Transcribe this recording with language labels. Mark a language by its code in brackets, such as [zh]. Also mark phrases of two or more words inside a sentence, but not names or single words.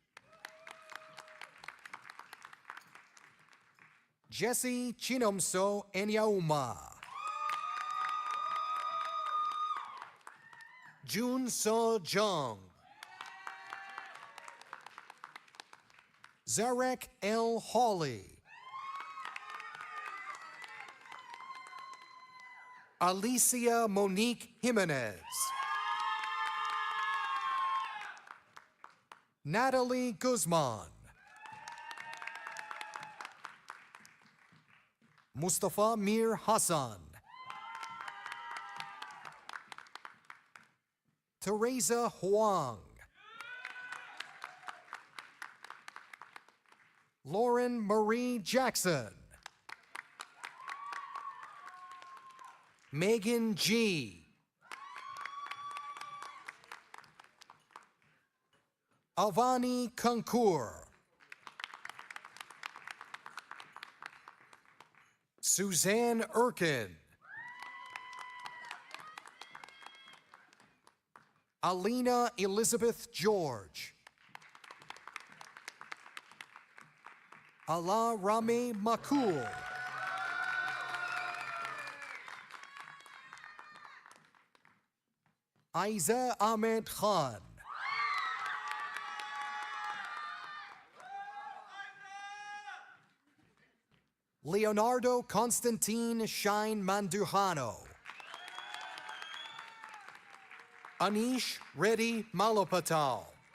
[en] Jesse Chinomso Enyauma. Jun So Jung. Zarek L. Hawley. Alicia Monique Jimenez. Natalie Guzman. Mustafa Mir Hassan. Teresa Huang. Lauren Marie Jackson. Megan G. Avani Kankur. Suzanne Erkin. Alina Elizabeth George. Ala Rami Makul. Aiza Ahmed Khan. Leonardo Constantine Shine Manduhano. Anish Reddy Malopatal.